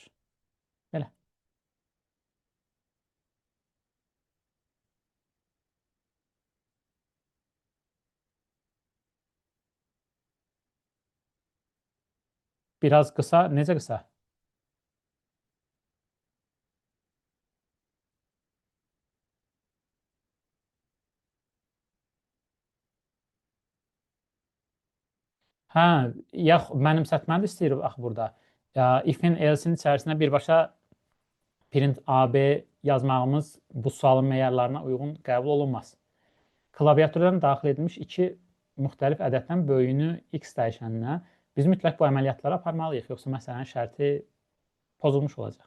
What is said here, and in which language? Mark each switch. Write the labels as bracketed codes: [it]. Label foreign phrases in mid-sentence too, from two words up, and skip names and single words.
[az] Belə. Biraz qısa, necə qısa? Hə, mənimsətməni istəyirik axı burada. If-in else-in içərisində birbaşa print AB yazmağımız bu sualın meyarlarına uyğun qəbul olunmaz. Klaviaturdan daxil edilmiş iki müxtəlif ədəddən böyüyünü x dəyişəninə biz mütləq bu əməliyyatları aparmalıyıq, yoxsa məsələnin şərti pozulmuş olacaq.